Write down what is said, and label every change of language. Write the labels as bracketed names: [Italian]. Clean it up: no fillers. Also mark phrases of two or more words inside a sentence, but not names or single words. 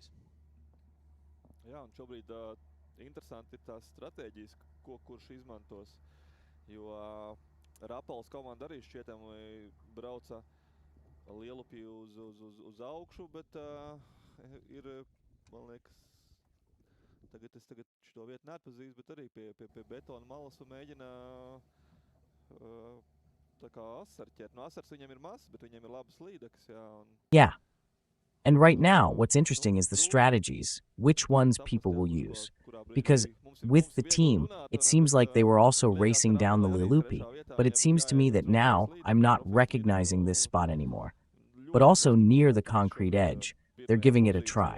[Latvian] Jā, un šobrīd interesanti ir tās stratēģijas, ko kurš izmantos, jo Rapals komanda arī šķietami brauca lielupī uz augšu, bet ir, man liekas, tagad šo vietu neatpazīst, bet arī pie betona malas un mēģina tā kā asari ķert. No asars viņam ir mazs, bet viņam ir labas līdeks, jā. [English] Yeah. And right now, what's interesting is the strategies, which ones people will use. Because with the team, it seems like they were also racing down the Lilupi, but it seems to me that now I'm not recognizing this spot anymore. But also near the concrete edge, they're giving it a try.